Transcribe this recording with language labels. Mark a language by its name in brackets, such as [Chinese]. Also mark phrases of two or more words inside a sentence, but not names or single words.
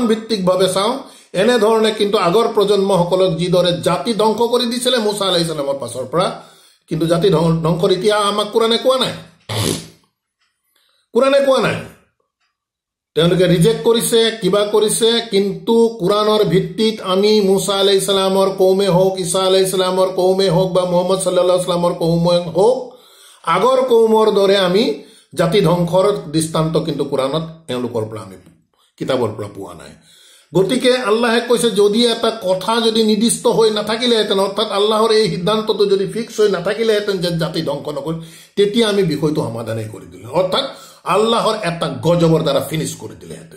[Assamese] ভিত্তিকভাৱে চাওঁ এনেধৰণে কিন্তু আগৰ প্ৰজন্মসকলক যিদৰে জাতি ধ্বংস কৰি দিছিলে মুছা [Arabic] عليه السلام [Assamese] পাছৰ পৰা কিন্তু জাতি ধ্বংসৰ ইতিহাস আমাক কোৰাণে কোৱা নাই তেওঁলোকে ৰিজেক্ট কৰিছে, কিবা কৰিছে, কিন্তু কোৰাণৰ ভিত্তিত আমি মুছা [Arabic] عليه السلام [Assamese] কৌমে হওক, ঈসা [Arabic] عليه السلام [Assamese] কৌমে হওক বা মুহাম্মদ [Arabic] صلى الله عليه وسلم [Assamese] কৌমে হওক, আগৰ কৌমৰ দৰে আমি জাতি ধ্বংসৰ দৃষ্টান্ত কিন্তু কোৰাণত তেওঁলোকৰ পৰা আমি কিতাপৰ পৰা পোৱা নাই। গতিকে আল্লাহে কৈছে যদি এটা কথা যদি নিৰ্দিষ্ট হৈ নাথাকিলেহেঁতেন, অৰ্থাৎ আল্লাহৰ এই সিদ্ধান্তটো যদি ফিক্স হৈ নাথাকিলেহেঁতেন যে জাতি ধ্বংস নকৰি, তেতিয়া আমি বিষয়টো সমাধানেই কৰি দিলোঁ, অৰ্থাৎ আল্লাহৰ এটা গজবৰ দ্বাৰা ফিনিছ কৰি দিলেহেঁতেন।